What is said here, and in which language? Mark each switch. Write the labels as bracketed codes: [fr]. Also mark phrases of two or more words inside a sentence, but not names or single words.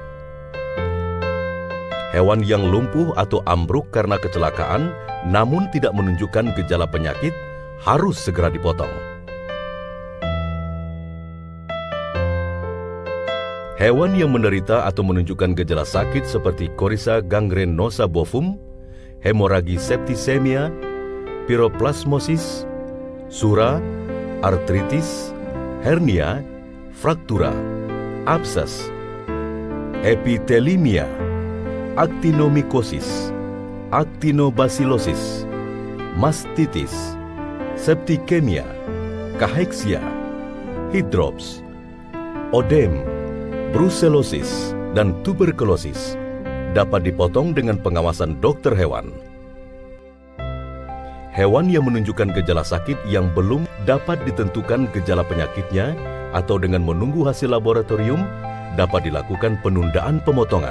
[id] Hewan yang lumpuh atau ambruk karena kecelakaan namun tidak menunjukkan gejala penyakit harus segera dipotong. Hewan yang menderita atau menunjukkan gejala sakit seperti Coryza [la] gangrenosa bovum, [id] hemoragi septisemia, piroplasmosis, sura, artritis, hernia, fraktura, abses, epitelimia, actinomycosis, actinobacillosis, mastitis, septicemia, cachexia, hydrops, odem, brucellosis, dan tuberkulosis dapat dipotong dengan pengawasan dokter hewan. Hewan yang menunjukkan gejala sakit yang belum dapat ditentukan gejala penyakitnya atau dengan menunggu hasil laboratorium dapat dilakukan penundaan pemotongan.